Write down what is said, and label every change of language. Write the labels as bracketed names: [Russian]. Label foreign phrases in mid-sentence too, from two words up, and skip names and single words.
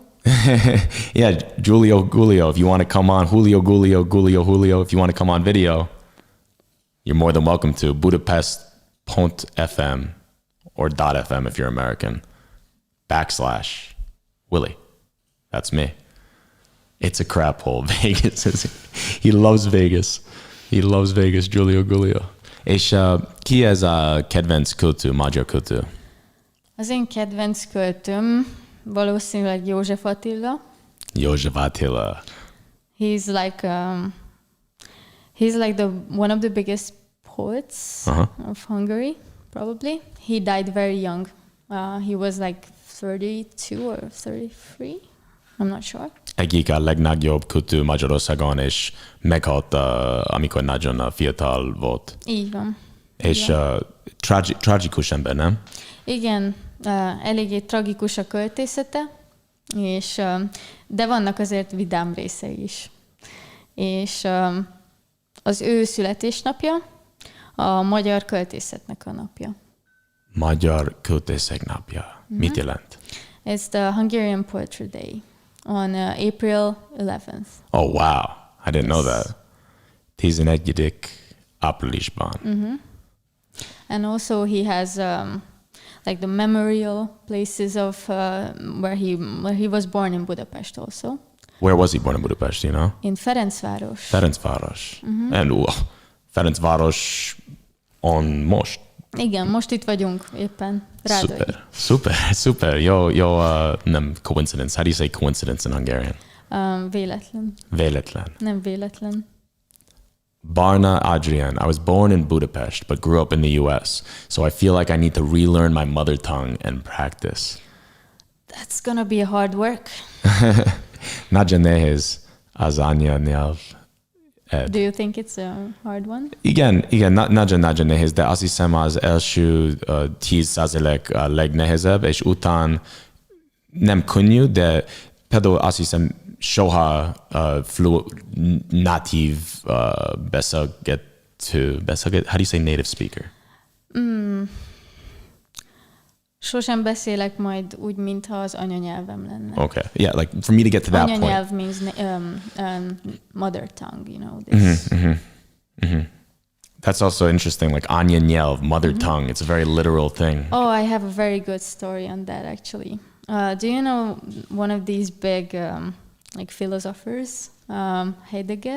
[English] Yeah, Julio, if you want to come on, Julio, if you want to come on video, you're more than welcome to. Budapest.fm or .fm if you're American. / Willie. That's me. It's a crap hole, Vegas. He loves Vegas. Giulio. [Hungarian] És ki ez a kedvenc költő, magyar költő? Az én kedvenc költőm valószínűleg József Attila. [English] He's like one of the biggest poets of Hungary, probably. He died very young. He was like 32 or 33. I'm not sure. [Hungarian] Egyik a legnagyobb költő Magyarországon, és meghalt, amikor nagyon fiatal volt. Így van. És tragikus ember, nem? Igen, eléggé tragikus a költészete, és, de vannak azért vidám részei is. És az ő születésnapja a magyar költészetnek a napja. Magyar költészek napja. Mit jelent? [English] It's the Hungarian Poetry Day on April 11th. Oh, wow. I didn't know that. 11. [Hungarian] áprilisban. [English] And also he has like the memorial places of where he was born in Budapest also. Where was he born in Budapest, you know? In Ferencváros. Ferencváros. And Ferencváros on most. [Hungarian] Igen, most itt vagyunk éppen. Rádai. [English] Super. Yo, nem coincidence. How do you say coincidence in Hungarian? [Hungarian] Véletlen. Véletlen. Nem véletlen. Barna Adrian. [English] I was born in Budapest, but grew up in the US. So I feel like I need to relearn my mother tongue and practice. That's gonna be a hard work. [Hungarian] Nagyon nehéz az anyanyelv. [English] Do you think it's a hard one? [Hungarian] Igen, nagyon nehéz, de azt hiszem az első 10% a legnehezebb, és után nem könnyű, de például azt hiszem soha natív beszélgető, [English] how do you say native speaker? [Hungarian] Sosem beszélek majd úgy, mintha az anyanyelvem lenne. [English] Okay, yeah, like for me to get to that point. Anyanyelv means mother tongue, you know. This. That's also interesting, like anyanyelv, mother tongue. It's a very literal thing. Oh, I have a very good story on that, actually. Do you know one of these big like philosophers, Heidegger?